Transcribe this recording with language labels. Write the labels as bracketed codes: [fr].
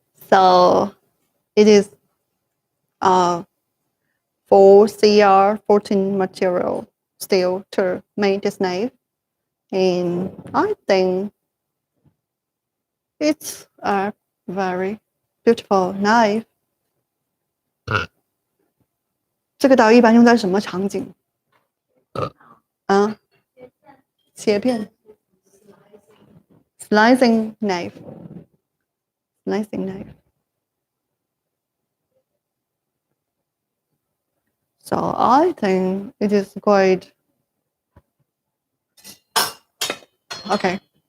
[en] So it is 4CR14 material steel to make this knife, and I think it's a very beautiful knife. [zh] 这个刀一般用在什么场景？ [en] 切片 slicing knife. So I think it is quite okay.